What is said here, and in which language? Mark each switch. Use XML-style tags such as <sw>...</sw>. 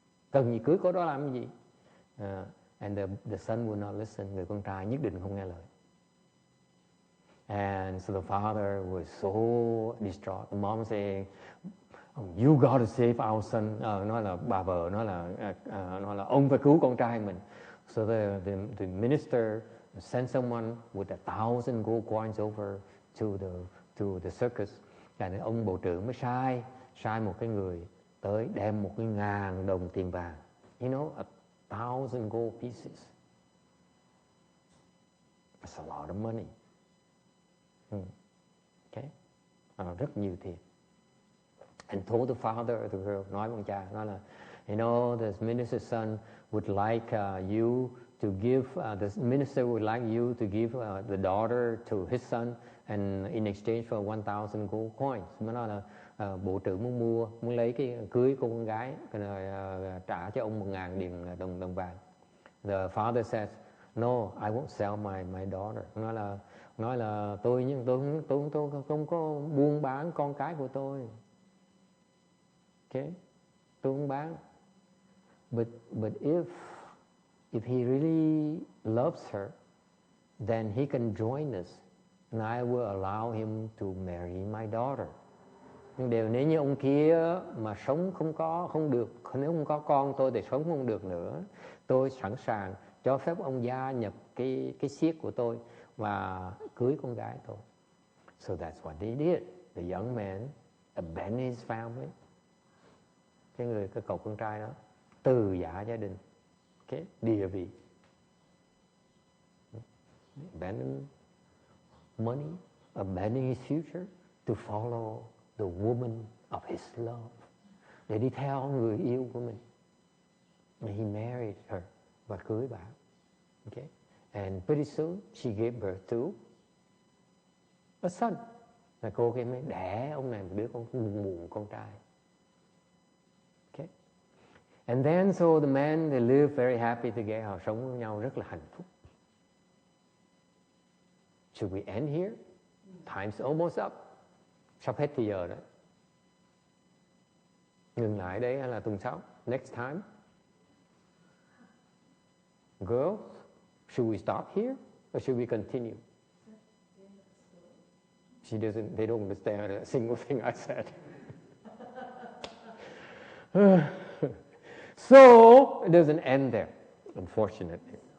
<vi>Cần gì cưới cô đó làm gì?</vi> <en>And the son will not listen.</en> <vi>Người con trai nhất định không nghe lời.</vi> <en>And so the father was so distraught. The mom saying, you got to save our son.</en> <vi>Nói là bà vợ nói là ông phải cứu con trai mình.</vi> <en>So the minister sent someone with 1,000 gold coins over to the circus.</en> <vi>Và ông bộ trưởng mới sai một cái người tới đem 1.000 đồng tiền vàng.</vi> <en>You know, 1,000 gold pieces. That's a lot of money.</en> <vi>Okay. Rất nhiều tiền.</vi> <en>And told the father of the girl,</en> <vi>nói với cha, nói là,</vi> <en>you know, the minister's son would like you to give, the minister would like you to give the daughter to his son, and in exchange for 1,000 gold coins.</en> <vi>Mới nói là bộ trưởng muốn lấy cưới cô con gái, rồi trả cho ông 1.000 đồng vàng.</vi> <en>The father says, no, I won't sell my daughter.</en> <vi>Nói là tôi không có buôn bán con cái của tôi. Okay, tôi không bán.</vi> <en>But if if he really loves her, then he can join us, and I will allow him to marry my daughter.</en> <vi>Nhưng nếu như ông kia mà sống không được, nếu không có con tôi thì sống không được nữa, tôi sẵn sàng cho phép ông gia nhập cái xiết của tôi và cưới con gái tôi.</vi> <en>So that's what they did. The young man abandoned his family.</en> <vi>Cái cậu con trai đó từ giả gia đình, cái địa vị,</vi> <en>abandon money, abandon his future to follow the woman of his love,</en> <vi>để đi theo người yêu của mình.</vi> <en>And he married her,</en> <vi>và cưới bà.</vi> <en>Okay? And pretty soon she gave birth to a son.</en> <vi>Là cô kia mới đẻ ông này một đứa con trai.</vi> <en>Okay? And then so the men, they live very happy together.</en> <vi>Họ sống với nhau rất là hạnh phúc.</vi> <en>Should we end here? Time's almost up.</en> <vi>Sắp hết thời giờ đấy. Ngừng lại đấy hay là tuần sau?</vi> <en>Next time? Girls, should we stop here or should we continue? They don't understand a single thing I said. So it doesn't end there, unfortunately.</en>